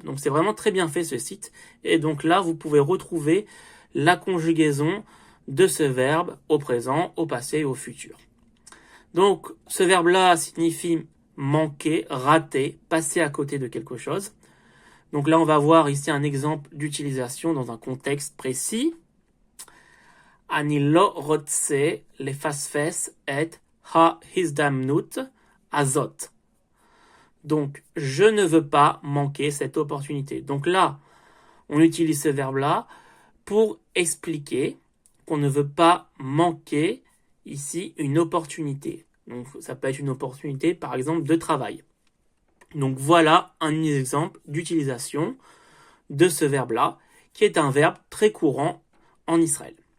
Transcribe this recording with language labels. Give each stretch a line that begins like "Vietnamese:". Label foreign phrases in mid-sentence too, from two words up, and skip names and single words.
French: Donc, c'est vraiment très bien fait, ce site. Et donc là, vous pouvez retrouver la conjugaison de ce verbe au présent, au passé et au futur. Donc, ce verbe-là signifie manquer, rater, passer à côté de quelque chose. Donc là, on va voir ici un exemple d'utilisation dans un contexte précis.
Hebrew: אני לא רוצה לפספס את ההזדמנות הזאת.
French: Donc, je ne veux pas manquer cette opportunité. Donc là, on utilise ce verbe-là pour expliquer qu'on ne veut pas manquer ici une opportunité. Donc ça peut être une opportunité par exemple de travail. Donc voilà un exemple d'utilisation de ce verbe-là qui est un verbe très courant en Israël.